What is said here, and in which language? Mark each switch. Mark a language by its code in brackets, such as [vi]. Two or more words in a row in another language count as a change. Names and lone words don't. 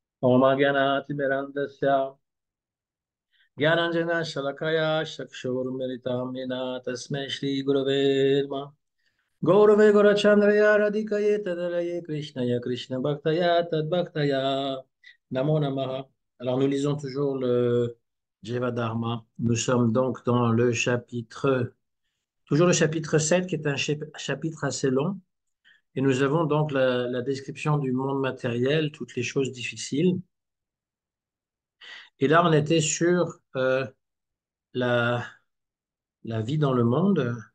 [sa] ॐ ज्ञानतिमिरान्धस्य ज्ञानाञ्जन शलाकया चक्षुर्मीलितम् येन तस्मै श्री गुरवे नमः गौरवे गौरचन्द्राय राधिकायै तदारये कृष्णाय कृष्ण भक्ताय तद् भक्ताय नमो नमः. [fr] Alors nous lisons toujours le Jivadharma. Nous sommes donc dans le chapitre, toujours le chapitre 7 qui est un chapitre assez long. Et nous avons donc la description du monde matériel, toutes les choses difficiles. Et là, on était sur la, la vie dans le monde.